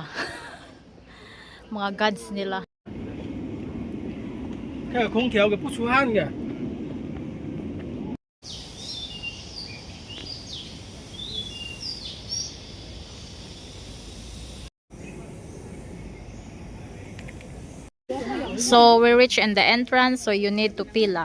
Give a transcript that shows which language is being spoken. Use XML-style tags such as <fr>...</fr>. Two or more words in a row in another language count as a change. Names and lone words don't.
<tl>Mga gods nila.</tl> <zh>看有空调，可不出汗的。</zh> <en>So we reach in the entrance, so you need to pila.</en>